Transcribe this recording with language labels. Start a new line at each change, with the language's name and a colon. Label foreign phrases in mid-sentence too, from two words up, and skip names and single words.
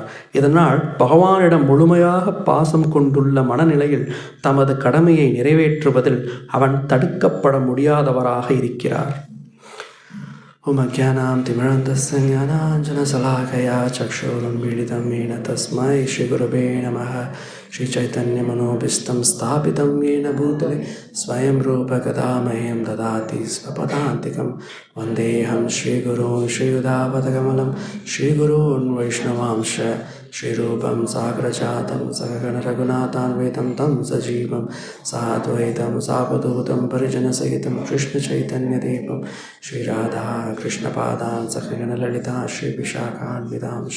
Tamil: இதனால் பகவானிடம் முழுமையாக பாசம் கொண்டுள்ள மனநிலையில் தமது கடமையை நிறைவேற்றுவதில் அவன் தடுக்கப்பட முடியாதவராக இருக்கிறார்.
Sanskrit: ओम् अज्ञानां तिमिरान्धस्य ज्ञानाञ्जनशलाकया चक्षुरुन्मीलितं येन तस्मै श्रीगुरवे नमः. श्रीचैतन्यमनोभीष्टं स्थापितं येन भूतले स्वयं रूपकदा मह्यं ददाति स्वपदान्तिकं. वन्देऽहं श्रीगुरून् श्रीयुतापदकमलं श्रीगुरून् वैष्णवांश श्रीरूपं साग्रजातं सगगण रघुनाथान्वितं तं सजीवं साद्वैतं सावधूतं परिजनसहितं कृष्णचैतन्यदेवं श्रीराधा कृष्णपादान् सखगणललिता श्रीविशाखान्वितांश.